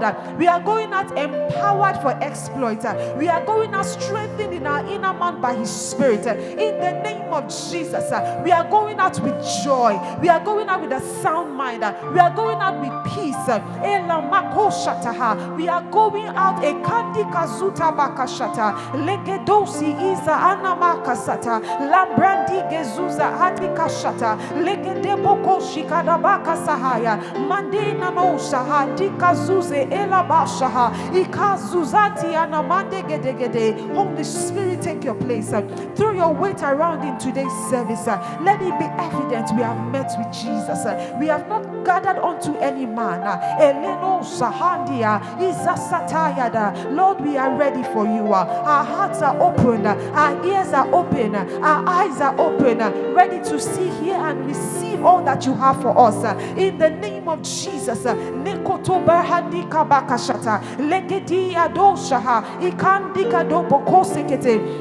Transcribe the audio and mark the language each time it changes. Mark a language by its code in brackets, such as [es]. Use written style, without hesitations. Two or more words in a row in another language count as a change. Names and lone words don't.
[en] We are going out empowered for exploit. We are going out strengthened in our inner man by His Spirit. In the name of Jesus, we are going out with joy. We are going out with a sound mind. We are going out with peace. We are going out a kandi kazuta bakashata legedosi iza anamakasata lambrandi gezuza hadikashata legedeboko shikadabaka sahaya mandina no shaha dikazuze elabashaha ikazuzati anamande gedegede. Holy Spirit, take your place. Throw your weight around in today's service. Let it be evident we have met with Jesus. We have not gathered unto any man. Eleno sahandia izasatayada. Lord, we are ready for you. Our hearts are open, our ears are open, our eyes are open, ready to see, hear, and receive all that you have for us. In the name of Jesus, Nekoto Barhandi Kabakashata, Legedi Adoshaha, Ikandika Dobokosekete.